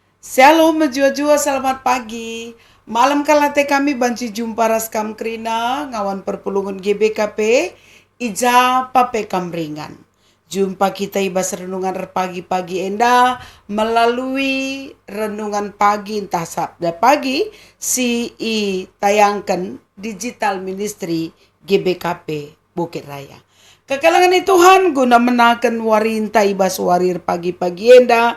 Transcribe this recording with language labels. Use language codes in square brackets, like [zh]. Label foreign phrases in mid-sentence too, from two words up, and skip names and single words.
[btx] Shalom menjua-jua, selamat pagi. Malam kalate kami banci jumpa raskam krina ngawan perpulungan GBKP ija pape kamringan. Jumpa kita ibas renungan pagi-pagi enda melalui renungan pagi entah sabda pagi tayangkan [en] digital ministry [btx] GBKP Bukit Raya. Kekalangan Tuhan guna menakan warinta ibas warir pagi-pagi enda.